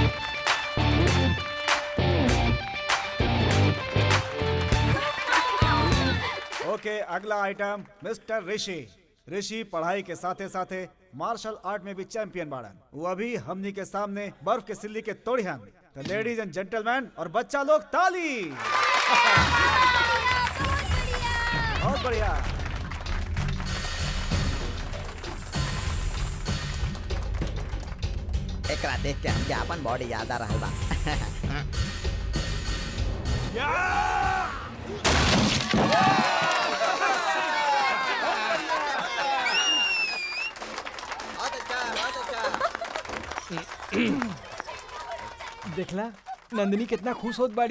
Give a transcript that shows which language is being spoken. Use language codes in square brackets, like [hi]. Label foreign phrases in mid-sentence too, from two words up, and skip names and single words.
[bho] ओके, अगला आइटम मिस्टर ऋषि। ऋषि पढ़ाई के साथे साथे मार्शल आर्ट में भी चैंपियन बाड़न। वो अभी हमनी के सामने बर्फ के सिल्ली के तोड़ियन। तो [en] ladies and gentleman [bho] और बच्चा लोग ताली। बहुत बढ़िया। एकरा देख के हमके अपन बॉडी याद आ रहल बा। देखला नंदिनी कितना खुश होत बाड़ी।